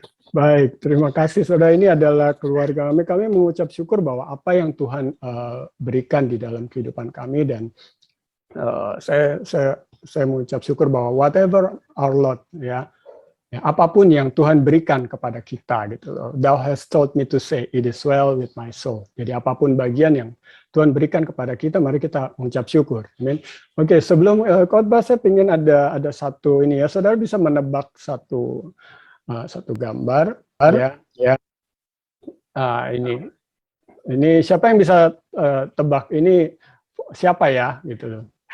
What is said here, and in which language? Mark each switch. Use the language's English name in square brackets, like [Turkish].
[Indonesian] Baik, terima kasih saudara. Ini adalah keluarga kami. Kami mengucap syukur bahwa apa yang Tuhan berikan di dalam kehidupan kami, dan saya mengucap syukur bahwa [English] whatever our Lord, [Indonesian] ya, apapun yang Tuhan berikan kepada kita, gitu loh. [English] Thou hast taught me to say, it is well with my soul. [Indonesian] Jadi apapun bagian yang Tuhan berikan kepada kita, mari kita mengucap syukur. Amin. Oke, sebelum khotbah saya ingin ada satu ini ya, saudara bisa menebak satu gambar, ya. Ini siapa yang bisa tebak ini siapa ya, gitu loh.